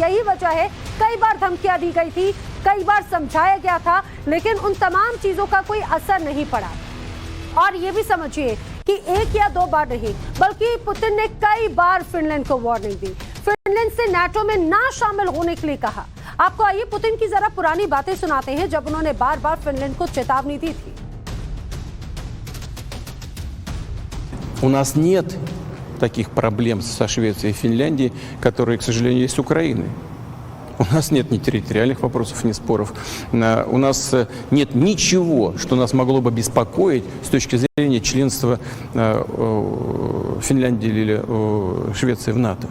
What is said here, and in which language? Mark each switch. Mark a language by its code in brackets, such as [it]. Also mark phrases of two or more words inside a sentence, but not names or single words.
[hi] यही वजह है, कई बार धमकियां दी गई थी, कई बार समझाया गया था, लेकिन उन तमाम चीजों का कोई असर नहीं पड़ा। और ये भी समझिए कि एक या दो बार नहीं, बल्कि पुतिन ने कई बार फिनलैंड को वार्निंग दी, फिनलैंड से नाटो में ना शामिल होने के लिए कहा। आपको आइए पुतिन की जरा पुरानी बातें सुनाते हैं, जब उन्होंने बार बार फिनलैंड को चेतावनी दी थी। [ru] У нас нет таких проблем со Швецией и Финляндией, которые, к сожалению, есть с Украиной. У нас нет ни территориальных вопросов, ни споров. У нас нет ничего, что нас могло бы беспокоить с точки зрения членства Финляндии или Швеции в НАТО.